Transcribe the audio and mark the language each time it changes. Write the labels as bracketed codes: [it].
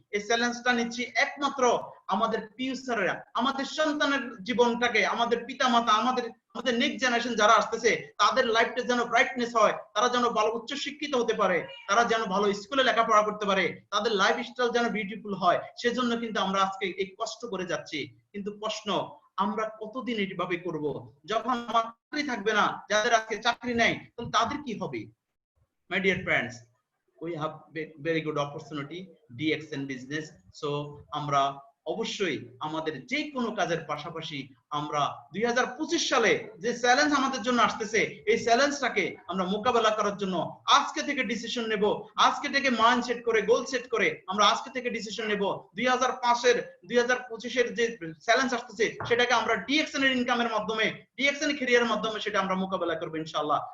[bn] এই চ্যালেঞ্জটা নিচ্ছি একমাত্র আমাদের ফিউচারে, আমাদের সন্তানের জীবনটাকে, আমাদের পিতামাতা, আমাদের নেক্সট জেনারেশন যারা আসতেছে, তাদের লাইফটা যেন ব্রাইটনেস হয়, তারা যেন ভালো উচ্চ শিক্ষিত হতে পারে, তারা যেন ভালো স্কুলে লেখাপড়া করতে পারে, তাদের লাইফ স্টাইল যেন বিউটিফুল হয়, সেজন্য কিন্তু আমরা আজকে এই কষ্ট করে যাচ্ছি। কিন্তু প্রশ্ন, আমরা কতদিন এইভাবে করব? যখন আমার চাকরি থাকবে না, যাদের আজকে চাকরি নাই, তাহলে তাদের কি হবে? [en] My dear friends, we have very good opportunity DXN business. [bn] So আমরা অবশ্যই আমাদের যে কোনো কাজের পাশাপাশি আমরা 2025 সালে যে চ্যালেঞ্জ আমাদের জন্য আসতেছে, এই চ্যালেঞ্জটাকে আমরা মোকাবেলা করার জন্য আজকে থেকে ডিসিশন নেব, আজকে থেকে মাইন্ড সেট করে, গোল সেট করে আমরা আজকে থেকে ডিসিশন নেব 2025 এর যে চ্যালেঞ্জ আসতেছে সেটাকে আমরা ডিএক্সএন এর ইনকামের মাধ্যমে, ডিএক্সএন ক্যারিয়ারের মাধ্যমে সেটা আমরা মোকাবেলা করব ইনশাআল্লাহ।